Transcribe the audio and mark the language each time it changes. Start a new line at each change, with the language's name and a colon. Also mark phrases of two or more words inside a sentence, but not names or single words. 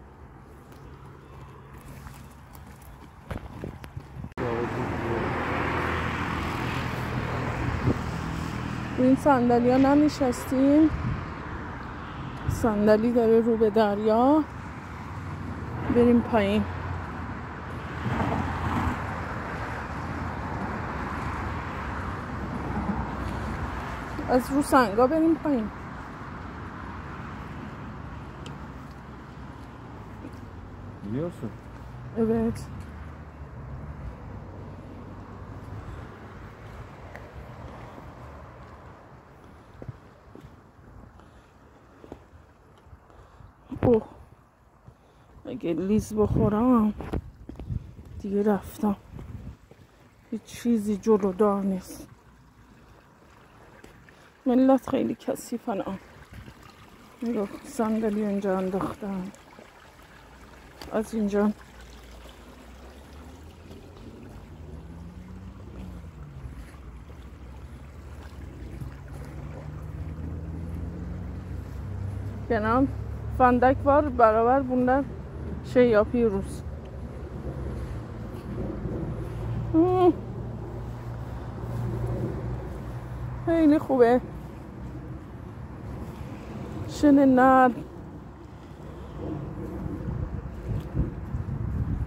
Persian: رو این صندلی ها ننشستیم. صندلی داره رو به دریا. بریم پایین. از رو سنگا بریم پایین.
Turkish: Biliyorsun. Evet.
Persian: اوه اگه لیز بخورم دیگه رفتم. هیچ چیزی جلودار نیست. ملت خیلی کثیفن. نگاه صندلی اینجا انداختن. از اینجا
Turkish: Kenan fındık var beraber bunlar şey yapıyoruz.
Persian: خیلی خوبه. شن نرم.